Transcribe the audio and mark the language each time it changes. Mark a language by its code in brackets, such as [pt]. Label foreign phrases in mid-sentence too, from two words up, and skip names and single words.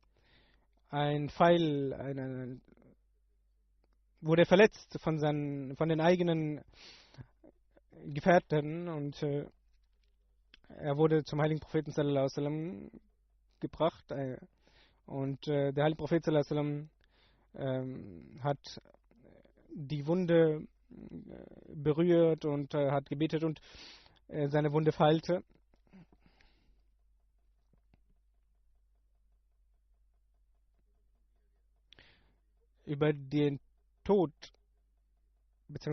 [de] Pfeil, wurde verletzt von den eigenen Gefährten, und er wurde zum heiligen Propheten [ar] صلى الله عليه وسلم [de] gebracht, und der heilige Prophet [ar] صلى الله عليه وسلم [de] hat die Wunde berührt und hat gebetet, und seine Wunde verheilte. Über den Tod bzw.